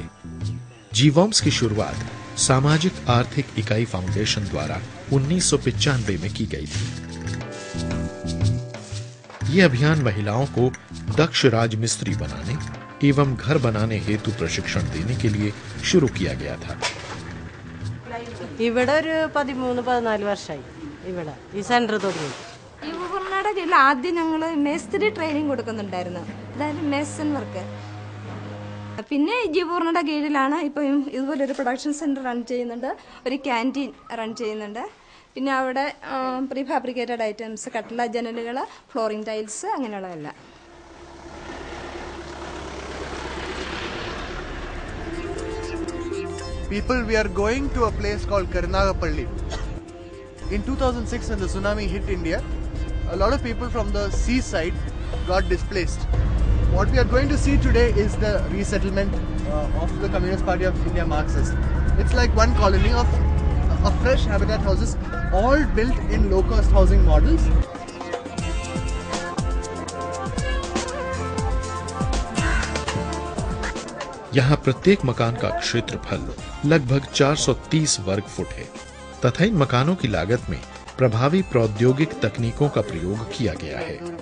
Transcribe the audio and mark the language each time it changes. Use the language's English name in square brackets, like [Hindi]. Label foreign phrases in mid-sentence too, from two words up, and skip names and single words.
[Hindi] जीवॉम्स की शुरुआत सामाजिक आर्थिक इकाई फाउंडेशन द्वारा 1995 में की गई थी. ये अभियान महिलाओं को दक्ष राजमिस्त्री बनाने एवं घर बनाने हेतु प्रशिक्षण देने के लिए शुरू किया गया था. [Malayalam] ഇവിടെ ഒരു 13-14 വർഷമായി ഇവിടെ ഈ സെന്റർ തുടങ്ങി. കർണാടകയിൽ ആദ്യം ഞങ്ങൾ മേസ്ത്രി ട്രെയിനിങ് കൊടുക്കുന്നുണ്ടായിരുന്നു, അതായത് [English] mason work. [Malayalam] പിന്നെ ജീവപൂർണ്ണയുടെ കീഴിലാണ് ഇപ്പം ഇതുപോലെ ഒരു [English] production centre run [Malayalam] ചെയ്യുന്നുണ്ട്, ഒരു [English] canteen run [Malayalam] ചെയ്യുന്നുണ്ട്. പിന്നെ അവിടെ [English] pre fabricated items, [Malayalam] കട്ടില, ജനലുകൾ, [English] flooring tiles [Malayalam] അങ്ങനെയുള്ളതെല്ലാം. [English] People, we are going to a place called Karnagapalli. In 2006, when the tsunami hit India, a lot of people from the seaside got displaced. What we are going to see today is the resettlement of the Communist Party of India Marxist. It's like one colony of fresh habitat houses, all built in low-cost housing models. [Hindi] यहाँ प्रत्येक मकान का क्षेत्रफल लगभग 430 वर्ग फुट है तथा इन मकानों की लागत में प्रभावी प्रौद्योगिक तकनीकों का प्रयोग किया गया है.